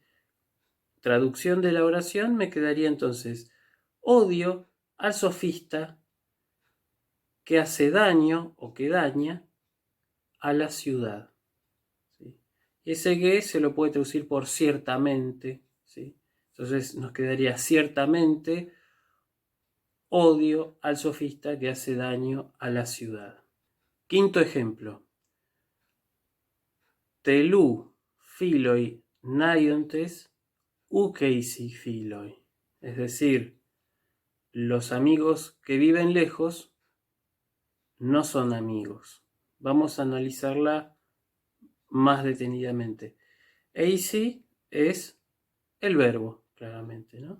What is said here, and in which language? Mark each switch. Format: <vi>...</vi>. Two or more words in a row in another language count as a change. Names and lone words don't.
<es>Traducción de la oración me quedaría entonces: odio al sofista que hace daño o que daña a la ciudad. ¿Sí? Ese que se lo puede traducir por ciertamente. ¿Sí? Entonces nos quedaría ciertamente odio al sofista que hace daño a la ciudad. Quinto ejemplo.</es> <el>τηλοῦ φίλοι ναίοντες οὐκ εἰσὶ φίλοι.</el> <es>Es decir, los amigos que viven lejos no son amigos. Vamos a analizarla más detenidamente. Eisi es el verbo, claramente, ¿no?</es>